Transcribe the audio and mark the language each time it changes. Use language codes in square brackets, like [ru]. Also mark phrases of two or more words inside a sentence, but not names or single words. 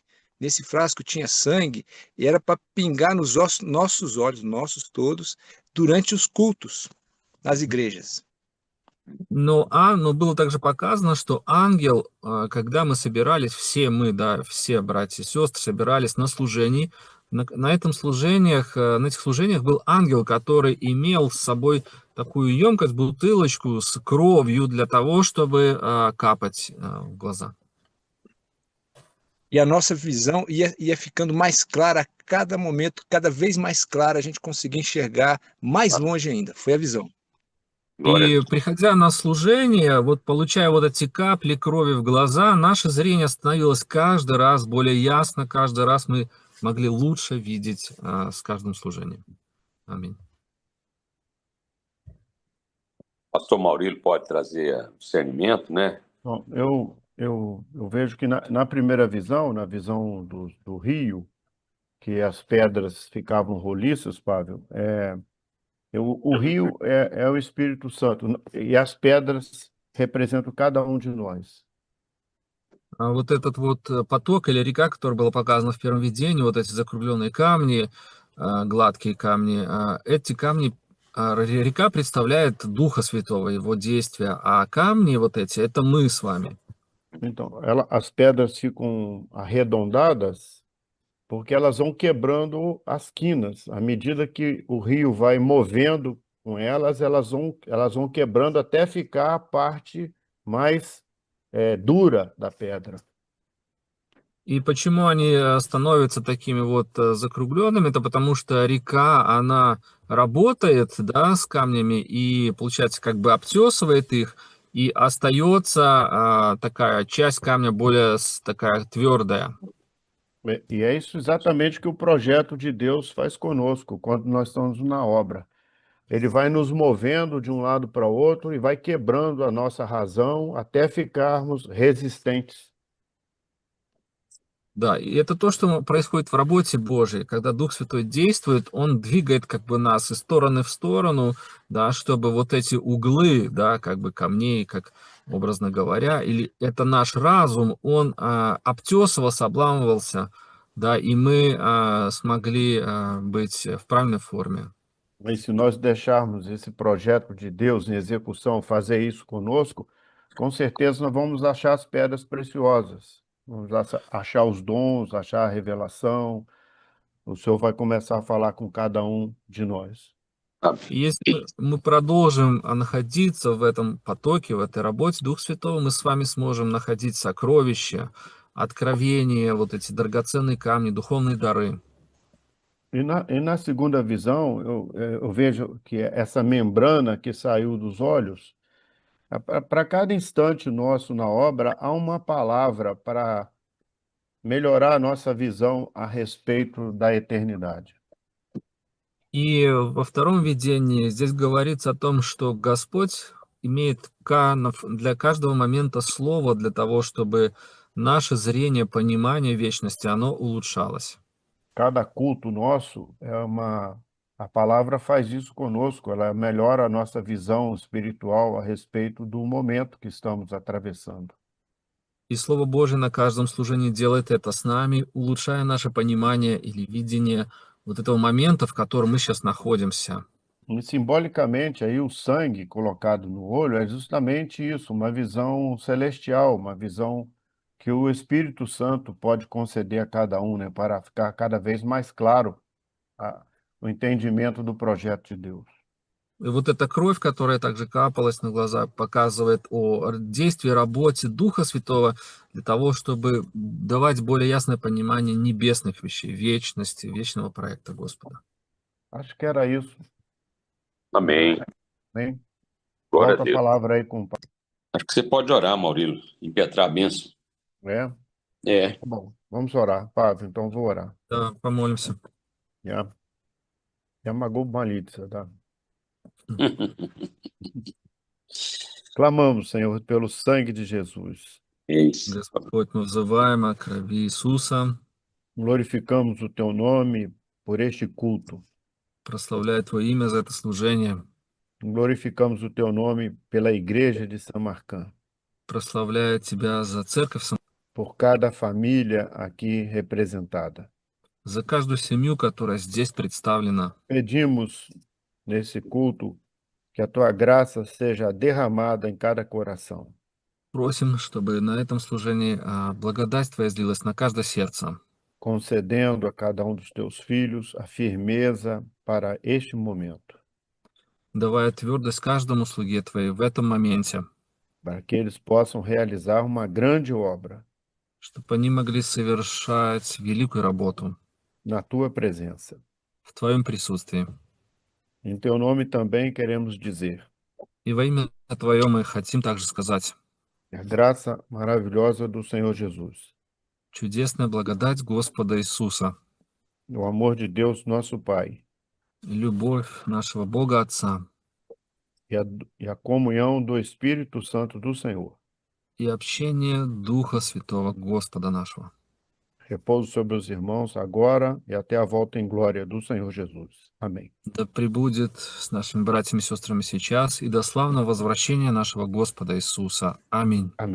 [pt] Nesse frasco tinha sangue, e era para pingar nos nossos olhos, nossos todos, durante os cultos nas igrejas. [ru] Но было также показано, что ангел, когда мы собирались, все мы, да, все братья и сестры собирались на служении, на этих служениях был ангел, который имел с собой такую емкость, бутылочку с кровью для того, чтобы капать в глаза. [pt] E a nossa visão ia ficando mais clara a cada momento, cada vez mais clara, a gente conseguia enxergar mais longe ainda. Foi a visão. [ru] И приходя на служение, вот получая вот эти капли крови в глаза, наше зрение становилось каждый раз более ясно, каждый раз мы могли лучше видеть с каждым служением. Аминь. [pt] Pastor Maurílio pode trazer discernimento, né? Bom, eu vejo que na primeira visão, na visão do rio, que as pedras ficavam roliças, Pável, o rio é o Espírito Santo, и as pedras representam cada um de nós. [ru] Вот этот вот поток или река, который был показан в первом видении, вот эти закругленные камни, гладкие камни, эти камни, река представляет Духа Святого, Его действия, а камни вот эти, это мы с вами. [pt] Então, as pedras ficam arredondadas porque elas vão quebrando as quinas. À medida que o rio vai movendo com elas vão quebrando até ficar a parte mais dura da pedra. [ru] И почему они становятся такими вот закругленными? Это потому что река, она работает, да, с камнями и, получается, как бы обтесывает их, и остается такая часть камня более такая твердая. [pt] E é isso exatamente que o projeto de Deus faz conosco, quando nós estamos na obra. Ele vai nos movendo de um lado para o outro e vai quebrando a nossa razão até ficarmos resistentes. [ru] Да, и это то, что происходит в работе Божией. Когда Дух Святой действует, Он двигает как бы нас из стороны в сторону, да, чтобы вот эти углы, да, как бы камней, как образно говоря, или это наш разум, он обтесывался, обламывался, да, и мы смогли быть в правильной форме. [pt] Mas se nós deixarmos esse projeto de Deus em execução fazer isso conosco, com certeza nós vamos achar as pedras preciosas, vamos achar os dons, achar a revelação. O Senhor vai começar a falar com cada um de nós. [ru] И если мы продолжим находиться в этом потоке, в этой работе Духа Святого, мы с вами сможем находить сокровища, откровения, вот эти драгоценные камни, духовные дары. [pt] E na segunda visão, eu vejo que essa membrana que saiu dos olhos, para cada instante nosso na obra, há uma palavra para melhorar a nossa visão a respeito da eternidade. [ru] И во втором видении здесь говорится о том, что Господь имеет для каждого момента слово для того, чтобы наше зрение, понимание вечности, оно улучшалось. [pt] Cada culto nosso a palavra faz isso conosco, ela melhora a nossa visão espiritual a respeito do momento que estamos atravessando. [ru] И Слово Божие на каждом служении делает это с нами, улучшая наше понимание или видение вот этого момента, в котором мы сейчас находимся. [pt] E simbolicamente, aí o sangue colocado no olho é justamente isso, uma visão celestial, uma visão que o Espírito Santo pode conceder a cada um, né, para ficar cada vez mais claro o entendimento do projeto de Deus. [ru] И вот эта кровь, которая также капалась на глаза, показывает о действии, работе Духа Святого для того, чтобы давать более ясное понимание небесных вещей, вечности, вечного проекта Господа. [pt] Acho que era isso, Amém. né? Glória Volta a a Deus. palavra aí com o Acho que você pode orar, Maurílio, impetrar a bênção. né? É. Tá bom, vamos orar. Pavio, então vou orar. [ru] Да, помолимся. Я могу молиться, да. [pt] Clamamos, Senhor, pelo sangue de Jesus. É isso. [ru] Господь, мы взываем о крови Иисуса, [pt] Glorificamos o teu nome por este culto. [ru] прославляя Твое имя за это служение, [pt] Glorificamos o teu nome pela igreja de Samarcã, [ru] прославляя Тебя за церковь, [pt] por cada família aqui representada. [ru] за каждую семью, которая здесь представлена. [pt] Pedimos nesse culto que a tua graça seja derramada em cada coração. [ru] Просим, чтобы на этом служении благодать Твоя излилась на каждое сердце, [pt] Concedendo a cada um dos teus filhos a firmeza para este momento, [ru] давая твердость каждому слуге Твоей в этом моменте, [pt] para que eles possam realizar uma grande obra [ru] чтобы они могли совершать великую работу [pt] na tua presença. [ru] в Твоем присутствии. [pt] Em teu nome também queremos dizer [ru] И во имя Твое мы хотим также сказать: [pt] a graça maravilhosa do Senhor Jesus, [ru] чудесная благодать Господа Иисуса, [pt] o amor de Deus, nosso Pai, [ru] любовь нашего Бога Отца [pt] e a comunhão do Espírito Santo do Senhor [ru] и общение Духа Святого Господа нашего [pt] repouso sobre os irmãos agora e até a volta em glória do Senhor Jesus. Amém. [ru] да пребудет с нашими братьями и сестрами сейчас и до славного возвращения нашего Господа Иисуса. Аминь. [pt] Amém.